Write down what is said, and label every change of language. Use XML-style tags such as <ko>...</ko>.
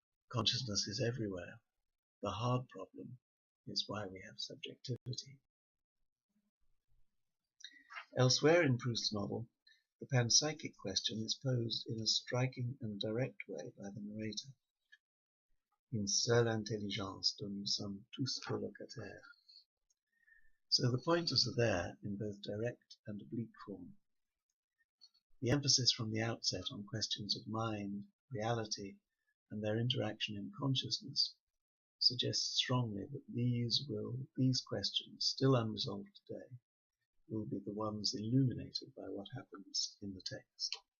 <en>Consciousness is everywhere. The hard problem is why we have subjectivity. Elsewhere in Proust's novel, the panpsychic question is posed in a striking and direct way by the narrator.</en> <fr>Une seule intelligence dont nous sommes tous colocataires.</fr> <en>So the pointers are there in both direct and oblique form. The emphasis from the outset on questions of mind, reality, and their interaction in consciousness suggests strongly that these questions, still unresolved today, will be the ones illuminated by what happens in the text.</en>